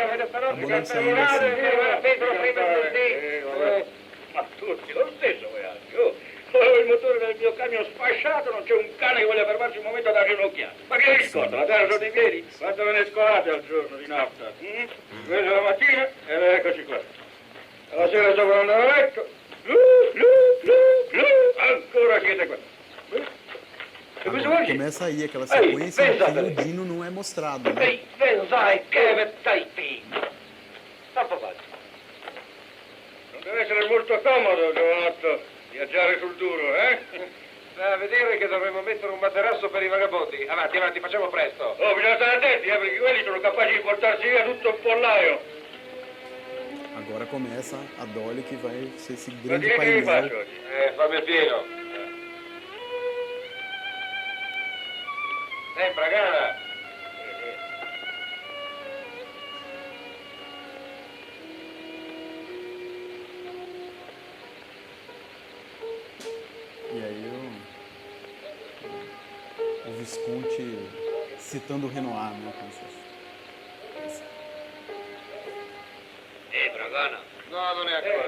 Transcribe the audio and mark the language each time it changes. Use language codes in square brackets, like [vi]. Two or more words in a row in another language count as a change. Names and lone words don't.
[pt] Acabou não saindo assim. [it] Ma tutti lo stesso, io ho il motore del mio camion sfasciato, non c'è un cane che voglia fermarsi un momento da ginocchiare. Ma che riscotta, la terra sotto i piedi? Quanto ve ne scolate al giorno di nafta? Preso la mattina ed eccoci qua. La sera sopra un letto, ancora siete qua. [pt] Agora, começa aí aquela sequência em que o Dino não é mostrado, né? [it] Pensai che stai fino. Non deve essere molto comodo, giovanotto, viaggiare sul duro, eh? Da vedere che dovremmo mettere un materasso per i vagabondi. Avanti, avanti, facciamo presto. Oh, bisogna stare attenti, perché quelli sono capaci di portarsi via tutto il pollaio. [pt] Agora começa a Dolly, que vai ser esse [it] Ma [pt] grande [it] che vi faccio [pt] painel. [it] oggi? Fammi il pieno. Sembra, cara. [pt] E aí o Visconti citando o Renoir, né? Como se fosse. Dragana. [it] No, non è ancora.